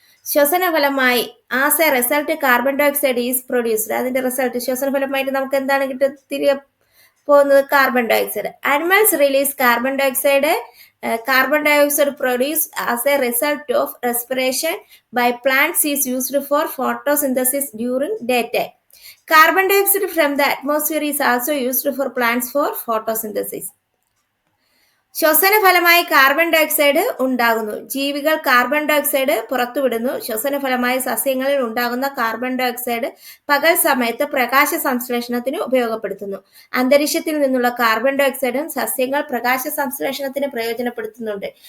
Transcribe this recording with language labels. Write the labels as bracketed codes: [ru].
[ml] ശ്വസനഫലമായി [en] As a result carbon dioxide is produced. [ml] അതിന്റെ result ശ്വസനഫലമായിട്ട് നമുക്ക് എന്താണ് തിരികെ പോകുന്നത്? [en] Carbon dioxide. Animals release carbon dioxide. Carbon dioxide produced as a result of respiration by plants is used for photosynthesis during daytime. Carbon dioxide from the atmosphere is also used for plants for photosynthesis. [ml] ശ്വസന ഫലമായി carbon dioxide ഉണ്ടാകുന്നു. ജീവികൾ carbon dioxide പുറത്തുവിടുന്നു. ശ്വസന ഫലമായി സസ്യങ്ങളിൽ ഉണ്ടാകുന്ന carbon dioxide പകൽ സമയത്ത് പ്രകാശ സംശ്ലേഷണത്തിന് ഉപയോഗപ്പെടുത്തുന്നു. അന്തരീക്ഷത്തിൽ നിന്നുള്ള കാർബൺ ഡയോക്സൈഡും സസ്യങ്ങൾ പ്രകാശ സംശ്ലേഷണത്തിന് പ്രയോജനപ്പെടുത്തുന്നുണ്ട്.